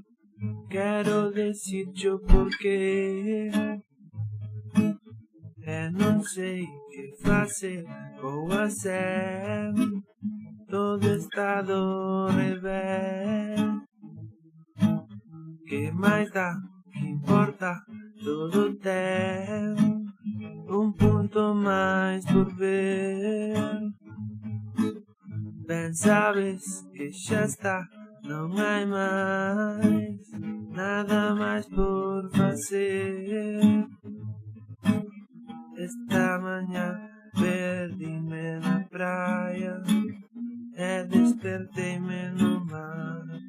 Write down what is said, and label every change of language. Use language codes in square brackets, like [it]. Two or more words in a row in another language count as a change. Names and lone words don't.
[gl] Quero decirche o porqué, e non sei que facer ou hacer. Todo está do revés. Que máis dá, que importa, todo ten ponto mais por ver. [pt] Bem sabes que já está, não há mais nada mais por fazer. Esta manhã perdi-me na praia e despertei-me no mar.